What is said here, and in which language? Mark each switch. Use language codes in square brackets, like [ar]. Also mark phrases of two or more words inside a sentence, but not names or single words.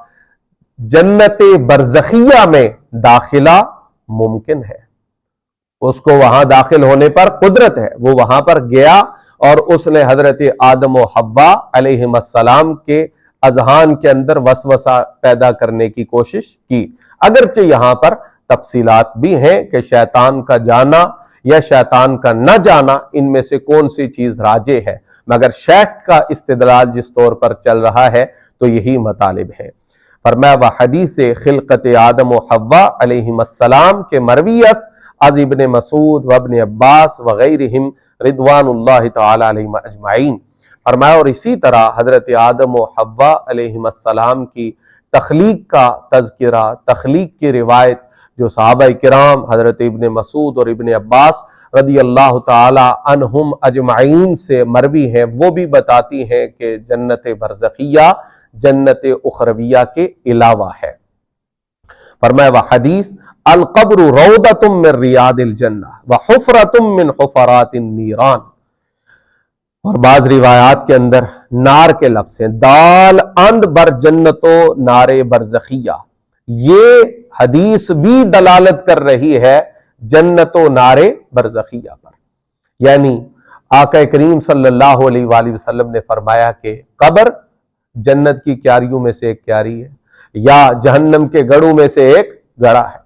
[ur] جنت برزخیہ میں داخلہ ممکن ہے، اس کو وہاں داخل ہونے پر قدرت ہے، وہ وہاں پر گیا اور اس نے حضرت آدم و حوا [ar] علیہم السلام [ur] کے اذہان کے اندر وسوسہ پیدا کرنے کی کوشش کی، اگرچہ یہاں پر تفصیلات بھی ہیں کہ شیطان کا جانا یا شیطان کا نہ جانا ان میں سے کون سی چیز راجح ہے، مگر شیخ کا استدلال جس طور پر چل رہا ہے تو یہی مطالب ہے۔ فرمایا وہ حدیث خلقت آدم و حوا [ar] علیہم السلام [ur] کے [fa] مروی است از ابن مسعود و ابن عباس [ur] وغیرہم [ar] رضوان اللہ تعالی علیہم اجمعین۔ [ur] فرمایا اور اسی طرح حضرت آدم و حوا [ar] علیہم السلام [ur] کی تخلیق کا تذکرہ، تخلیق کی روایت جو صحابہ کرام حضرت ابن مسعود اور ابن عباس [ar] رضی اللہ تعالی عنہم اجمعین [ur] سے مروی ہیں، وہ بھی بتاتی ہیں کہ جنت برزخیہ جنت اخرویہ کے علاوہ ہے۔ [ar] فرمایا وحدیث القبر روضۃ من ریاض الجنہ وحفرۃ من حفرات النیران، [ur] اور بعض روایات کے اندر نار کے لفظ ہیں، [fa] دال اند بر جنتو نار برزخیہ، [ur] یہ حدیث بھی دلالت کر رہی ہے جنت و نار برزخیہ پر، یعنی آقا کریم [ar] صلی اللہ علیہ وآلہ وسلم [ur] نے فرمایا کہ قبر جنت کی کیاریوں میں سے ایک کیاری ہے، یا جہنم کے گڑھوں میں سے ایک گڑھا ہے۔